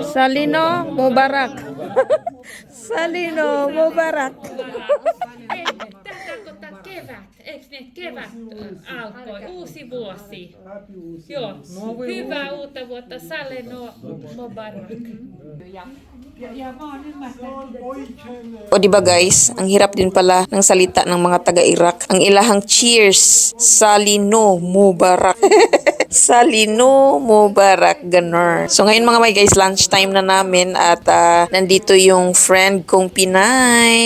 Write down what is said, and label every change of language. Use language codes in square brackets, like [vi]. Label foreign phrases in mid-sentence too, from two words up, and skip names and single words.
[fa] Mubarak. Salino Mubarak. [fi] Tämä tarkoittaa kevät. Eikö ne kevät alkoi? Uusi vuosi. Joo. Hyvää uutta vuotta. [fa] Saleno Mubarak. [fi] Ja mä oon ymmärtänyt. [tl] O diba guys, ang hirap din pala ng salita ng mga taga-Iraq. Ang ilahang cheers, [fa] Salino Mubarak. Salino Mubarak, ganun. [tl] So ngayon mga [en] my guys, [tl] lunchtime na namin at nandito yung friend kong Pinay.